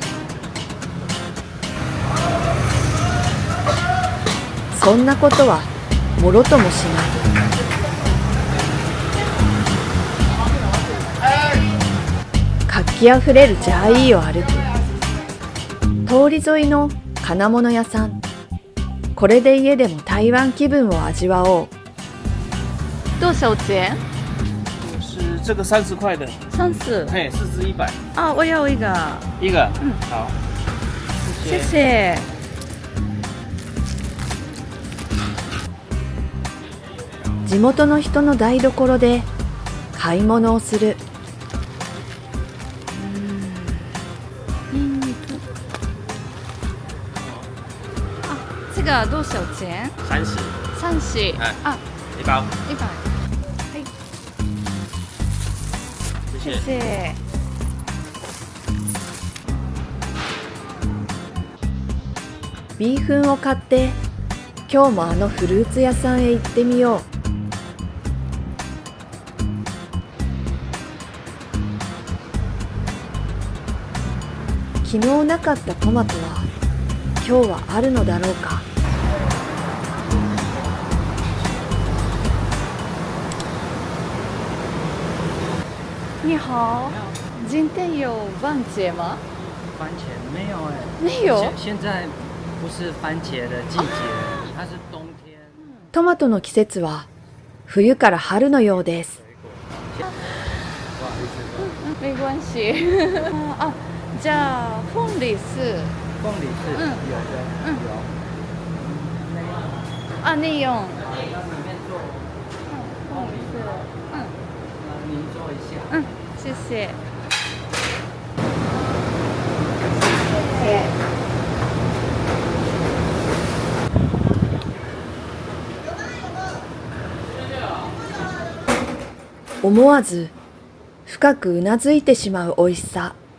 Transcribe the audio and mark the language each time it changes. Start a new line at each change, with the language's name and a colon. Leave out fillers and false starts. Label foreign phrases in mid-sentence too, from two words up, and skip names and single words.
Japanese: そんなことはもろともしない。活気あふれるジャーイーを歩く。通り沿いの金物屋さん。これで家でも台湾気分を味わおう。
Chinese: 多少钱？是这个30块的， 30。嘿，4支100，啊，我要一个。一个，好，谢谢。
Japanese: 地元の人の台所で買い物をする。ニンニク。あ、
Chinese: 这个多少钱 30，？30。哎あ、一包，
Japanese: 100。はい。
Chinese: 谢谢。谢谢。
Japanese: ビーフンを買って今日もあのフルーツ屋さんへ行ってみよう。昨日なかったトマトは今日はあるのだろうか。
Chinese: 你好，今天有番茄吗？番茄没有哎，没有。现在不是番茄的季节，它是冬天。
Japanese: トマトの季節は冬から春のようです。
Chinese: 没关系。啊，じゃあ凤梨是凤梨是有的，有。啊内用。那里面做凤梨是您做一下。谢谢。
Japanese: 思わず深くうなずいてしまう美味しさ。